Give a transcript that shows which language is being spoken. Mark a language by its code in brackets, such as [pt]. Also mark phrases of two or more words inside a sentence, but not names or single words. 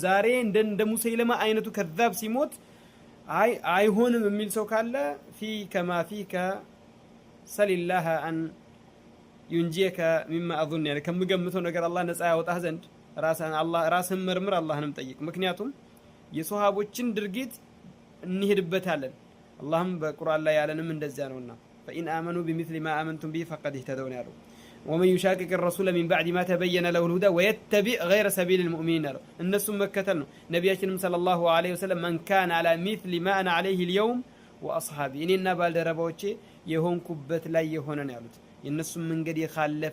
[am] ዛሬ እንደ ሙሰይለማ አይነቱ ከዛብ ሲሞት አይ አይሆንም የሚል ሰው ካለ [ar] فكر ما فكر سل الله أن ينجيك مما [am] አظن يعني ከምገምተው ነገር አላህ ነፃ ያወጣህ ዘንድ ራስህን መርምር፣ አላህንም ጠይቅ። ምክንያቱም የሱሐቦችን ድርጊት እንሄድበታለን። አላህም በቁርአን ላይ ያለንም እንደዚያ ነውና [ar] فإن آمنوا بمثل ما آمنتم به فقد اهتدوا [am] ያለው [ar] ومن يشاكك الرسول من بعد ما تبين له الهدى ويتبع غير سبيل المؤمنين [am] ያለው እነሱም መከተል ነው። ነብያችንም [ar] صلى الله عليه وسلم من كان على مثل ما أنا عليه اليوم وأصحابي [am] እኔና ባልደረባዎቼ የሆንኩበት ላይ የሆነ ነው ያሉት። የነሱም መንገድ የኻለፈ